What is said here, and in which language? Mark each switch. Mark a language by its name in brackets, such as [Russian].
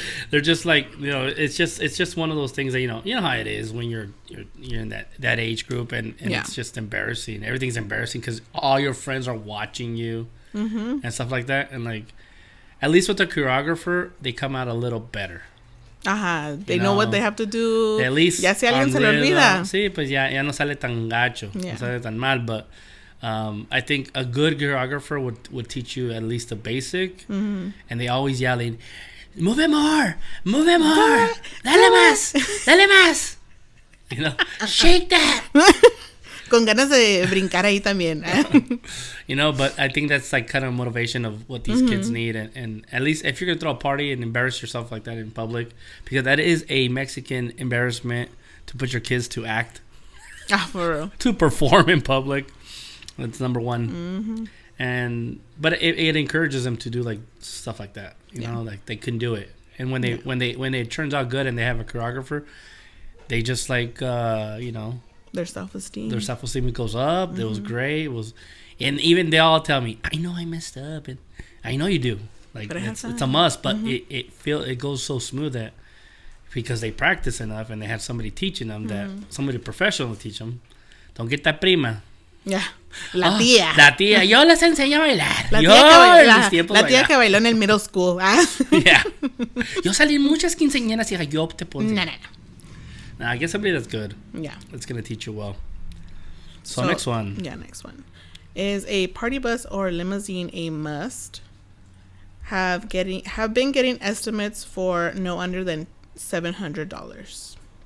[English] They're just like, you know, it's just one of those things that, you know how it is when you're in that age group and it's just embarrassing. Everything's embarrassing because all your friends are watching you and stuff like that. And, like, at least with the choreographer, they come out a little better. They know what they have to do. At least [Spanish] ya si alguien se le olvida. Sí, pues ya no sale tan gacho, no sale tan mal. [English] But I think a good choreographer would teach you at least the basic. And they always yelling, "Move more, [Spanish] dale más." [English] You know, shake that. [Spanish] Con ganas de brincar ahí también. [English] You know, but I think that's like kind of motivation of what these kids need. And at least if you're going to throw a party and embarrass yourself like that in public, because that is a Mexican embarrassment to put your kids to act. For real. To perform in public. That's number one. But it encourages them to do, like, stuff like that. You know, like, they couldn't do it. And when it turns out good and they have a choreographer, they just, like, you know, their self-esteem goes up. It was great. And even they all tell me, I know I messed up, and I know you do. Like, it's a must, but it goes so smooth that because they practice enough and they have somebody teaching them, that somebody professional teach them. Don't get that prima. [Spanish] Yeah. La tía. La tía. Yo les enseño a bailar. La tía que bailó en el middle school. [English] Yeah. [Spanish] Yo salí en muchas quinceañeras y yo te pongo. No. [English] Nah, I guess somebody that's good. Yeah. That's going to teach you well. So next one. Yeah, next one. Is a party bus or limousine a must? Have been getting estimates for no under than $700.